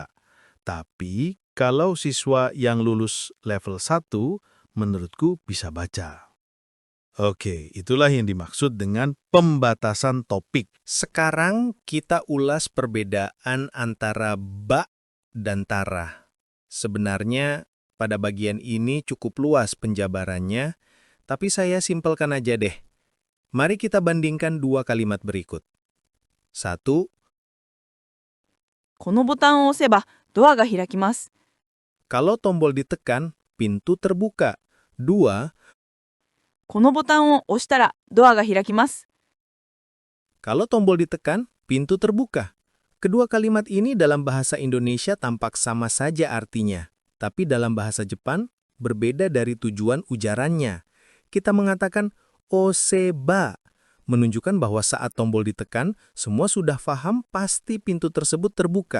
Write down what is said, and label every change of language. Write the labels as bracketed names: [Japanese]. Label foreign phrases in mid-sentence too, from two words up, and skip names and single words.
[Indonesian] Tapi kalau siswa yang lulus level 1, menurutku bisa baca. Oke, itulah yang dimaksud dengan pembatasan topik. Sekarang kita ulas perbedaan antara ba dan tara. Sebenarnya pada bagian ini cukup luas penjabarannya, tapi saya simpelkan aja deh. Mari kita bandingkan 2 kalimat berikut. 1. [Japanese] このボタンを押せばドアが開きます。 [Indonesian] Kalau tombol ditekan, pintu terbuka. 2. [Japanese] このボタンを押したらドアが開きます。 [Indonesian] Kalau tombol ditekan, pintu terbuka. Kedua kalimat ini dalam bahasa Indonesia tampak sama saja artinya, tapi dalam bahasa Jepang berbeda dari tujuan ujarannya. Kita mengatakan oseba, menunjukkan bahwa saat tombol ditekan, semua sudah paham pasti pintu tersebut terbuka.